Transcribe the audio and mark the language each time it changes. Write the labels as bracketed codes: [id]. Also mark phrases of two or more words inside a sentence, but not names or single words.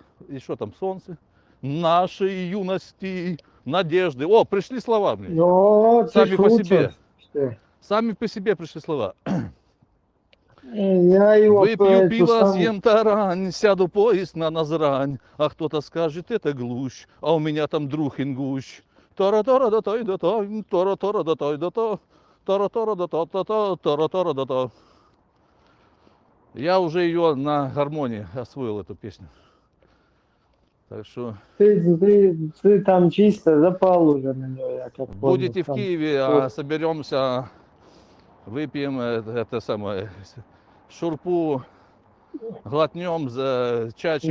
[ru] И что там, солнце? Нашей юности, надежды. О, пришли слова мне. Сами по себе. Сами по себе пришли слова. Выпью пиво, съем тарань, сяду в поезд на Назрань. А кто-то скажет, это глушь, а у меня там друг ингущ. Тара-тара-да-тай-да-тай, тара-тара-да-тай-да-та, тара-тара-да-та-та-та, тара-тара-да-та. Я уже ее на гармонии освоил, эту песню. Так что... Ты там чисто запал уже на нее, я как помню. Будете в Киеве, соберемся, выпьем это самое, шурпу, глотнем за чачи.